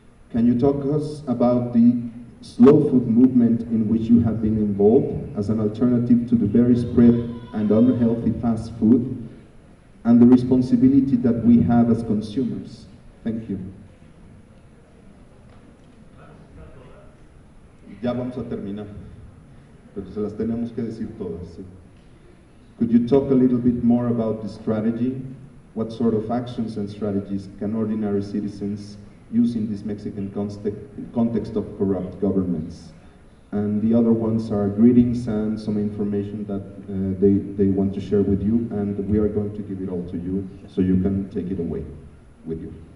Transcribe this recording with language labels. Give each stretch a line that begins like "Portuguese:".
English: Can you talk us about the slow food movement in which you have been involved as an alternative to the very spread and unhealthy fast food, and the responsibility that we have as consumers? Thank you.
Spanish: Ya vamos a terminar, pero se las tenemos que decir todas. ¿Sí?
English: Could you talk a little bit more about the strategy? What sort of actions and strategies can ordinary citizens use in this Mexican context of corrupt governments? And the other ones are greetings and some information that they want to share with you, and we are going to give it all to you so you can take it away with you.